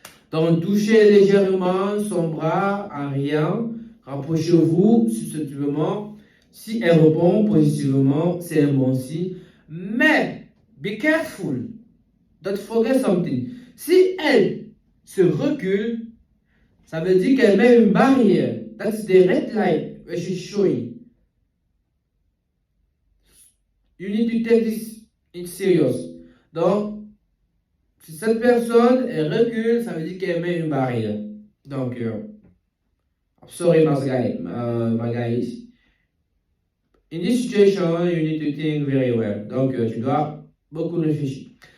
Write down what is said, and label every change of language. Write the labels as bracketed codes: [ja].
[fr] Donc, touchez légèrement son bras en riant. Rapprochez-vous subtilement. Si elle répond positivement, c'est un bon signe. [en] Mais, be careful. Don't forget something. [fr] Si elle se recule, ça veut dire qu'elle met une barrière. [en] That's the red light that she's showing. You need to take this in serious. [fr] Donc, si cette personne elle recule, ça veut dire qu'elle met une barrière. [en] Donc, sorry, my guys. In this situation, you need to think very well. [fr] Donc, tu dois beaucoup réfléchir.